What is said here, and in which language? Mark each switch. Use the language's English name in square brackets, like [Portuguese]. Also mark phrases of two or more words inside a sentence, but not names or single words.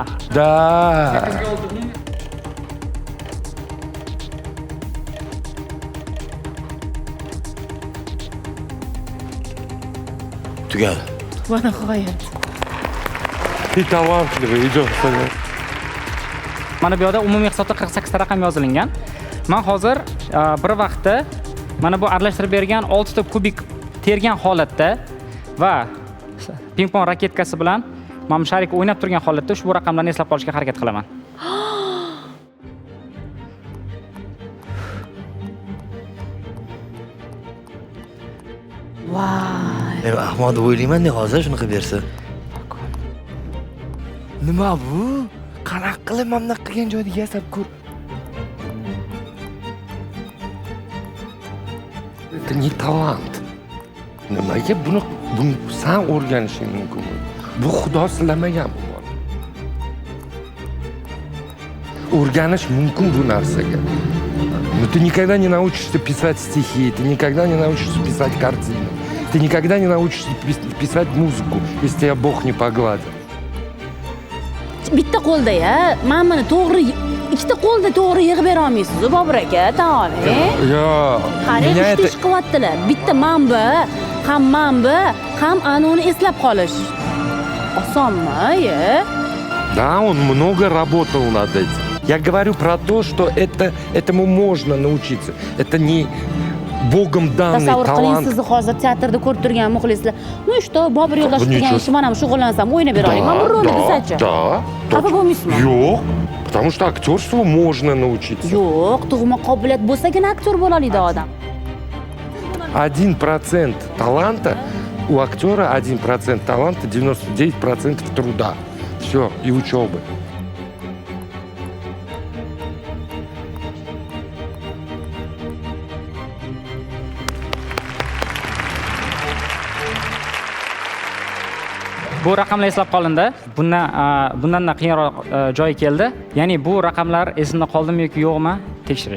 [Russian] Да. [Uzbek] Tugadi. Mana g'oyat. [Russian] Ты талантливый, идем. [Uzbek] Mana bu yerda umumiy hisobda 48 ta raqam yozilgan. Men hozir bir vaqtda mana bu aralashtirib bergan 6 ta kubik tergan holatda va ping-pong raketkasi bilan mana bu sharik o'ynab turgan holatda ushbu raqamlarni eslab qolishga harakat qilaman. Voy. Men ahmoq deb o'ylayman-da hozir shunaqa bersa. Nima bu? Qanaqa qilib mana bunaqa qilgan joyda yasab ko'r. [Russian] Это не талант. [Uzbek] Nimaga buni sen o'rganishing mumkin? Bu Xudo silamagan bu bola. O'rganish mumkin bu narsaga. [Russian] Но ты никогда не научишься писать стихи, ты никогда не научишься писать картины, ты никогда не научишься писать музыку, если тебя Бог не погладит. [Uzbek] Bitta qo'lda-ya, men buni to'g'ri ikkita qo'lda to'g'ri yig'ib bera olmaysiz, Bobur aka, taol. Yo, Qarang, [Russian] меня [Uzbek] uchta [Russian] это... [Uzbek] ish qilyaptilar. Bitta manba, ham ham anoni eslab qolish. Osonmi, [Russian] Да, он много работал над этим. Я говорю про то, что этому можно научиться. Это не Богом данный [Uzbek] Tasavvur qiling, [Russian] талант. [Uzbek] sizni hozir teatrda ko'rib turgan muxlislar. [Russian] "Ну что, [Uzbek] Bobur Yo'ldosh degan ishi mana shu shug'ullansam, o'ynab bera olaman. Bu rolni desachi." [Russian] Да. [Uzbek] Xafa bo'lmaysizmi? Yo'q, [Russian] потому что актерству можно научиться. [Uzbek] Yo'q, tug'ma qobiliyat bo'lsagina aktyor bo'la oladi odam. [Russian] 1% таланта у актера, 1% таланта, 99% труда. Все, и учебы. [Uzbek] Bu raqamlar eslab qolindi. Bundan qiyinroq joyi keldi. Ya'ni bu raqamlar esimda qoldimi yoki yo'qmi tekshirish.